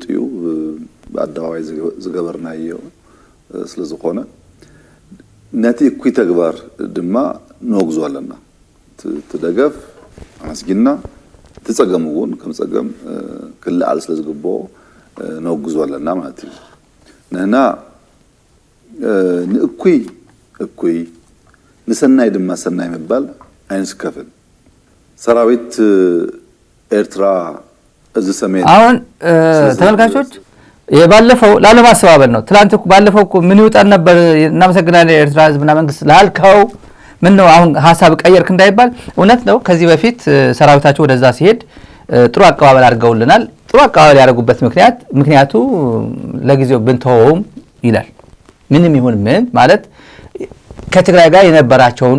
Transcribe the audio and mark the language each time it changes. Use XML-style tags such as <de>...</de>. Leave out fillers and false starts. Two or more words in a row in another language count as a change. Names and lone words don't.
<ti>እዩ በአደባባይ ዝገበርናዮ ስለዝኾነ ነቲ እኩይ ተግባር ድማ ንወግዞ ኣለና። ትደገፍ አመስኪና ትጸገም እውን ከም ጸገም ክልዓል ስለዝግብኦ ንወግዞ ኣለና ማለት እዩ። ንሕና ንእኩይ ንሰናይ ድማ ሰናይ ምባል ኣይንስከፍን። ሰራዊት ኤርትራ እዚህ ሰሜን</ti> <am>አሁን ተመልካቾች የባለፈው ላለማስተባበል ነው። ትላንት ባለፈው ምን ይውጣን ነበር እናመሰግናለን የኤርትራ ህዝብና መንግስት ላልከው ምን ነው አሁን ሐሳብ ቀየርክ እንዳይባል እውነት ነው። ከዚህ በፊት ሰራዊታቸው ወደዛ ሲሄድ ጥሩ አቀባበል አድርገውልናል። ጥሩ አቀባበል ያደረጉበት ምክንያቱ ለጊዜው ብንተውም ይላል። ምንም ይሁን ምን ማለት ከትግራይ ጋር የነበራቸውን</am>